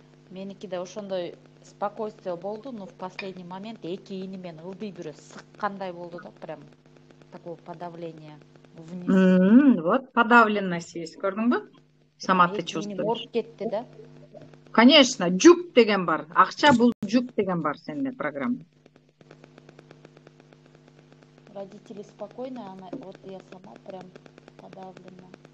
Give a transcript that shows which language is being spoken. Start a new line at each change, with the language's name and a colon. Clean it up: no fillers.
Kyrgyz: Меники да ошондой
Russian: спокойствие
Kyrgyz: болду,
Russian: но в последний момент
Kyrgyz: эки ийнимен ылдый бирөө сыккандай болду да,
Russian: прям такое подавление вниз. Вот подавленность есть,
Kyrgyz: көрдүңбү?
Russian: Сама ты чувствуешь.
Kyrgyz: Ооруп кетти да.
Russian: Конечно,
Kyrgyz: жүк деген бар. Акча бул жүк деген бар сенде программа.
Russian: Родители спокойные, вот я сама прям подавлена.